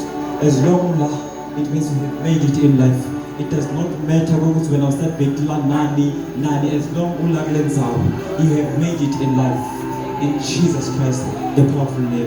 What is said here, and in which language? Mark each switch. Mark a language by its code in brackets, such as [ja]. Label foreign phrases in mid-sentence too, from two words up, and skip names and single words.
[en] As long as it means we have made it in life. It does not matter [ss] ukuthi wena usebhekila nani, [en] as long [ss] ula kule ndzawo [en] you have made it in life. In Jesus Christ, the powerful name.